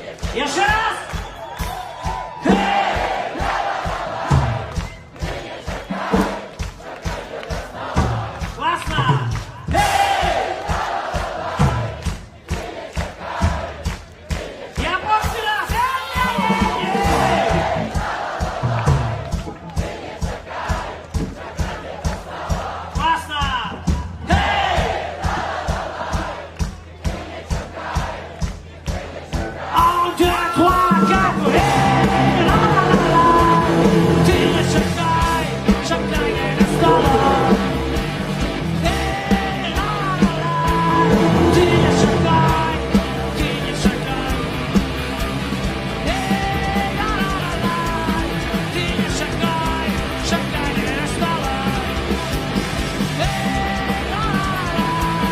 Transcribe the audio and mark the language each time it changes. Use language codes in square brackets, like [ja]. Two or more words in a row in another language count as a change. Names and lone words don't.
[ru] Еще раз! Классно! Я после раз! Классно! [fr] On deux, trois, quatre, hey, la la la la. [ru] Ты не шагай, шагай не настала. Hey, la la la la. Ты не шагай, ты не шагай. Hey, la la la la. Ты не шагай, шагай не настала. Hey, la la la la.